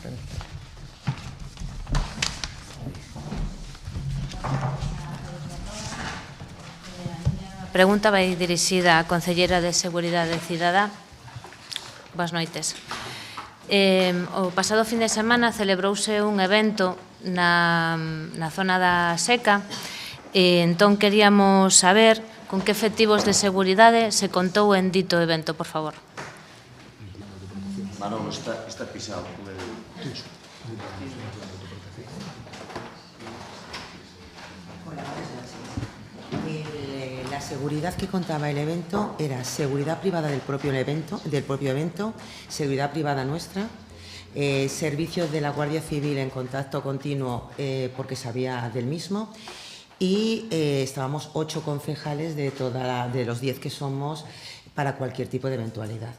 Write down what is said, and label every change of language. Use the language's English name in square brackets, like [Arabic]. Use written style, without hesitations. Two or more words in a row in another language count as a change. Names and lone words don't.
[Galician] Pregunta vai dirixida á Concelleira de Seguridade Cidadá. Boas noites. O pasado fin de semana celebrouse un evento na zona da Seca e entón queríamos saber con que efectivos de seguridade se contou en dito evento, por favor. [Spanish] Manolo, está pisado. La seguridad que contaba el evento era seguridad privada del propio evento, seguridad privada nuestra, servicios de la Guardia Civil en contacto continuo porque sabía del mismo y estábamos 8 concejales de los 10 que somos para cualquier tipo de eventualidad.